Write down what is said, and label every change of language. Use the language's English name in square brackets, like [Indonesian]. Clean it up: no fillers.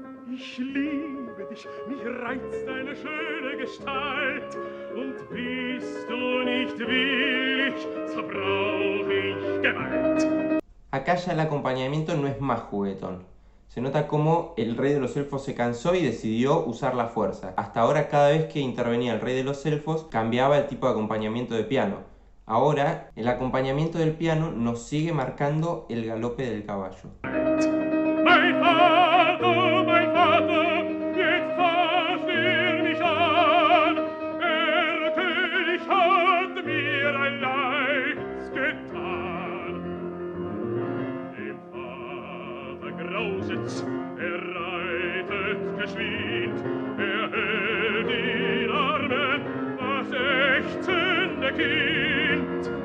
[German] Ich liebe dich, mich reizt deine schöne Gestalt, und bist du nicht willig, so brauch ich Gewalt. [Spanish] Acá ya el acompañamiento no es más juguetón. Se nota como el rey de los elfos se cansó y decidió usar la fuerza. Hasta ahora cada vez que intervenía el rey de los elfos cambiaba el tipo de acompañamiento de piano. Ahora el acompañamiento del piano nos sigue marcando el galope del caballo. [German] Mein Vater, jetzt versteh mich an. Der König hat mir ein Leids getan. Dem Vater grausit's, reitet geschwind, hält in Armen das ächzende Kind.